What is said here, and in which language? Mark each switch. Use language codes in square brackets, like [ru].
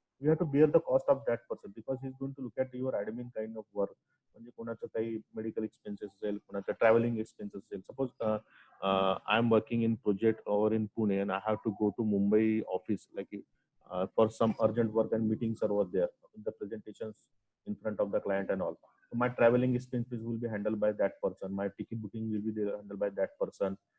[en] You have to bear the cost of that person because he's going to look at your admin kind of work. [mr] म्हणजे कोणाचं काही medical expenses असेल, कोणाचं travelling expenses असेल. [en] Suppose I am working in project over in Pune and I have to go to Mumbai office like for some urgent work and meetings are over there, the presentations in front of the client and all. So my traveling expenses will be handled by that person. My ticket booking will be handled by that person.